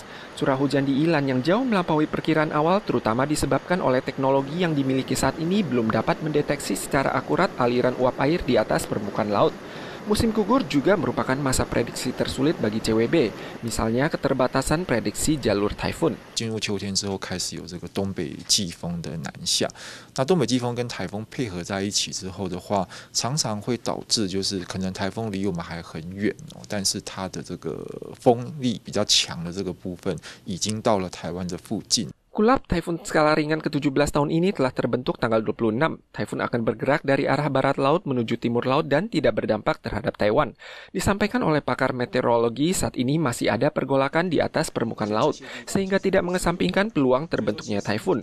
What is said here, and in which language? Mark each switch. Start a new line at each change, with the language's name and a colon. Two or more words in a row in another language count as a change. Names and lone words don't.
Indonesian: Curah hujan di Ilan yang jauh melampaui perkiraan awal terutama disebabkan oleh teknologi yang dimiliki saat ini belum dapat mendeteksi secara akurat aliran uap air di atas permukaan laut. Musim gugur juga merupakan masa prediksi tersulit bagi CWB, misalnya keterbatasan prediksi jalur taifun.
Chinese: 进入秋天之后，开始有这个东北季风的南下。那东北季风跟台风配合在一起之后的话，常常会导致就是可能台风离我们还很远但是它的这个风力比较强的这个部分已经到了台湾的附近。
Indonesian: Kulap Taifun skala ringan ke-17 tahun ini telah terbentuk tanggal 26. Taifun akan bergerak dari arah barat laut menuju timur laut dan tidak berdampak terhadap Taiwan. Disampaikan oleh pakar meteorologi, saat ini masih ada pergolakan di atas permukaan laut, sehingga tidak mengesampingkan peluang terbentuknya taifun.